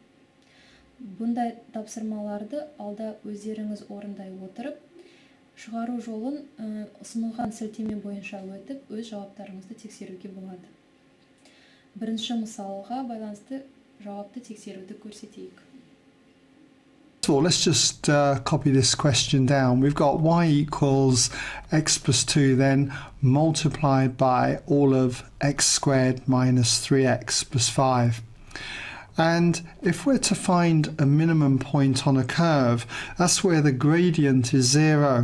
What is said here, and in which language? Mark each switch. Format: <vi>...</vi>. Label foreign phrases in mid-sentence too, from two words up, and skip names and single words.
<kk>Бұндай тапсырмаларды алда өздеріңіз орындай отырып, шығару жолын ұсынылған сілтеме бойынша өтіп, өз жауаптарыңызды тексеруге болады. Бірінші мысалға байланысты жауапты тексеруді көрсетейік.</kk> <en>So let's just copy this question down. We've got y equals x plus 2 then multiplied by all of x squared minus 3x plus 5. And if we're to find a minimum point on a curve, that's where the gradient is 0.</en>